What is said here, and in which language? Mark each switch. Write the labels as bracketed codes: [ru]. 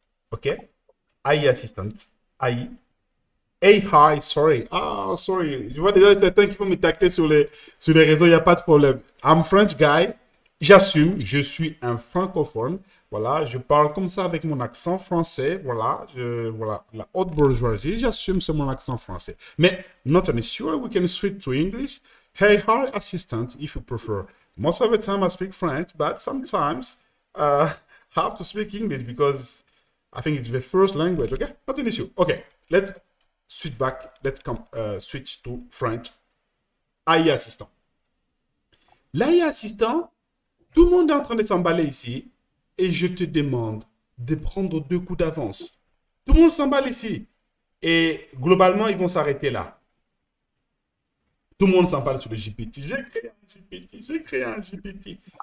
[en] OK? AI Assistant. AI. AI, sorry. [fr] Ah, sorry. Je vois déjà certains qui vont me tacler sur les réseaux, il n'y a pas de problème. [en] I'm French guy. [fr] J'assume, je suis un francophone. Voilà, je parle comme ça avec mon accent français. Voilà, voilà, la haute bourgeoisie, j'assume c'est mon accent français. [en] Mais not an issue, we can switch to English. Hey, hi, assistant, if you prefer. Most of the time I speak French, but sometimes I have to speak English because I think it's the first language. Okay, not an issue. Okay, let's switch back. Let's come switch to French. AI assistant. [fr] L'AI assistant, tout le monde est en train de s'emballer ici et je te demande de prendre 2 coups d'avance. Tout le monde s'emballe ici et globalement, ils vont s'arrêter là. Tout le monde s'emballe sur le GPT. J'ai créé un GPT, j'ai créé un GPT.